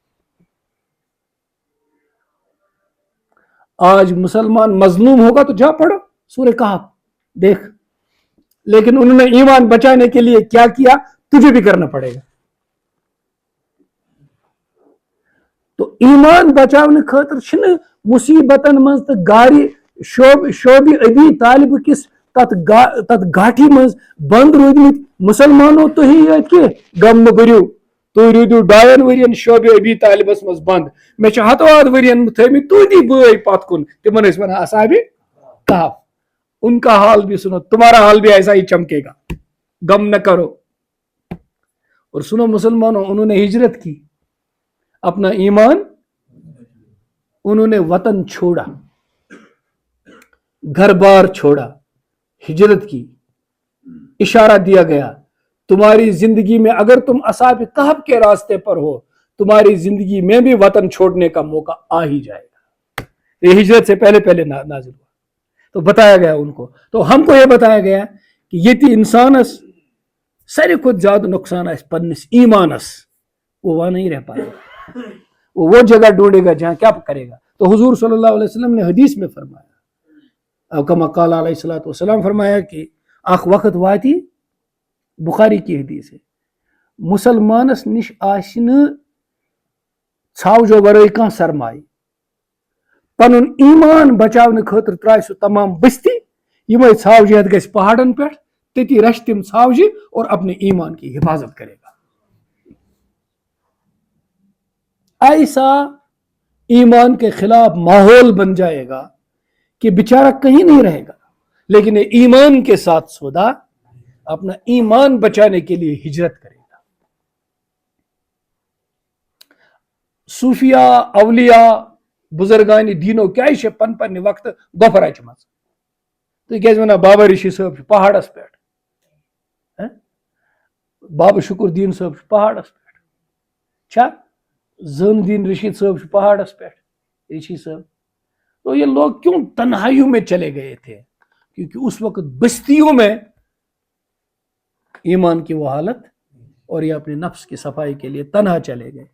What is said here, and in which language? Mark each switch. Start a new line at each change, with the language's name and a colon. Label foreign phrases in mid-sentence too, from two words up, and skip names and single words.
Urdu: آج مسلمان مظلوم ہوگا تو جا پڑھو سورہ کہف دیکھ, لیکن انہوں نے ایمان بچانے کے لیے کیا کیا تجھے بھی کرنا پڑے گا.
Kashmiri: تو ایمان بچاؤنے خاطر چھن مصیبتن مز تو گاری شعبی ابی طالب کس تت گاٹھی مز بند رودمت مسلمانوں تو ہی یت کہ غم بریو, تھی روٗدِو 2 ؤرین شعبہ ابی طالبس مز بند, میں 7 ؤرین تھٲمٕتۍ تُہندی بٲے پتھ کُن, تمن ٲسۍ ونان اصحاب کہف.
Urdu: ان کا حال بھی سنو, تمہارا حال بھی ایسا ہی چمکے گا, غم نہ کرو. اور سنو مسلمانوں, انہوں نے ہجرت کی, اپنا ایمان, انہوں نے وطن چھوڑا, گھر بار چھوڑا, ہجرت کی. اشارہ دیا گیا تمہاری زندگی میں اگر تم اصحاب کہف کے راستے پر ہو, تمہاری زندگی میں بھی وطن چھوڑنے کا موقع آ ہی جائے گا. یہ ہجرت سے پہلے نازل ہوا, تو بتایا گیا ان کو. تو ہم کو یہ بتایا گیا کہ
Kashmiri: یہ تھی انسانس ساری کھت زیادہ نقصان اس پنس ایمانس,
Urdu: وہ وہاں نہیں رہ پائے گا, وہ جگہ ڈھونڈے گا جہاں کیا کرے گا. تو حضور صلی اللہ علیہ وسلم نے حدیث میں فرمایا,
Arabic: کما قال علیہ الصلوۃ والسلام,
Urdu: فرمایا کہ
Kashmiri: اخ وقت واتی,
Urdu: بخاری کی حدیث ہے,
Kashmiri: مسلمانس نش آسن ژھاوجو ورٲے کانٛہہ سرمایہ, پنن ایمان بچاؤنے خاطر ترائے سہ تمام بستی, یمے ژھاوجہ گژھِ پہاڑن پہ, تتی رچھ تم ژھاوجہ
Urdu: اور اپنے ایمان کی حفاظت کرے گا. ایسا ایمان کے خلاف ماحول بن جائے گا کہ بیچارہ کہیں نہیں رہے گا, لیکن ایمان کے ساتھ سودا اپنا ایمان بچانے کے لیے ہجرت کرے گا.
Kashmiri: صوفیاء اولیاء بزرگان دینو کیا پن پن وقت گوفر اچ مز, تھی کیا ونان بابا ریشی صاحب پہاڑس پہ, بابا شکر الدین صاحب پہاڑس پہ, چھا زین الدین رشید صاحب پہاڑس پہ, رشی صاحب.
Urdu: تو یہ لوگ کیوں تنہائیوں میں چلے گئے تھے؟ کیونکہ اس وقت بستیوں میں ایمان کی وہ حالت, اور یہ اپنے نفس کی صفائی کے لیے تنہا چلے گئے.